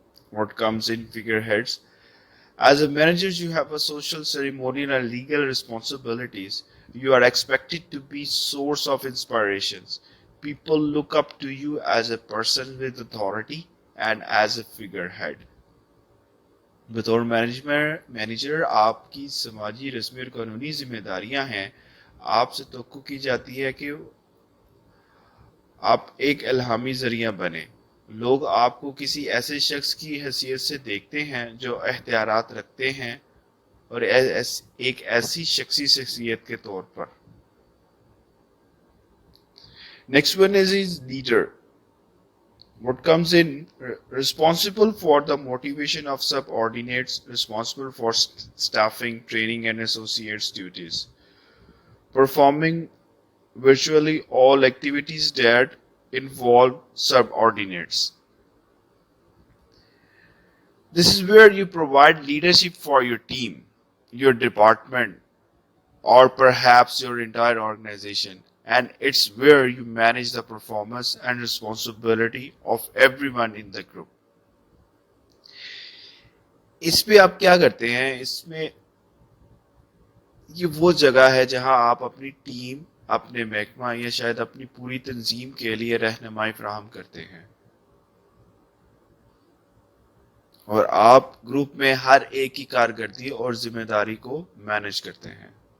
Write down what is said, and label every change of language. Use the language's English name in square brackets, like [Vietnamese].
[English] What comes in figureheads? As a manager, you have a social, ceremonial, and legal responsibilities. You are expected to be source of inspirations. People look up to you as a person with authority and as a figurehead. [Urdu] بطور manager آپ کی سماجی رسمی اور قانونی ذمہ داریاں ہیں. آپ سے توقع کی جاتی ہے کہ آپ ایک الہامی ذریعہ بنیں. لوگ آپ کو کسی ایسے شخص کی حیثیت سے دیکھتے ہیں جو اختیارات رکھتے ہیں اور ایک ایسی شخصی شخصیت کے طور پر. [English] Next one is leader. What comes in? Responsible for the motivation of subordinates, responsible for staffing, training, and associates duties. Performing virtually all activities that involve subordinates. This is where you provide leadership for your team, your department, or perhaps your entire organization. And it's where you manage the performance and responsibility of everyone in the group. [Urdu] اس پہ آپ کیا کرتے ہیں؟ اس میں یہ وہ جگہ ہے جہاں آپ اپنی ٹیم، اپنے محکمہ یا شاید اپنی پوری تنظیم کے لیے رہنمائی فراہم کرتے ہیں اور آپ گروپ میں ہر ایک کی کارکردگی اور ذمہ داری کو مینج کرتے ہیں.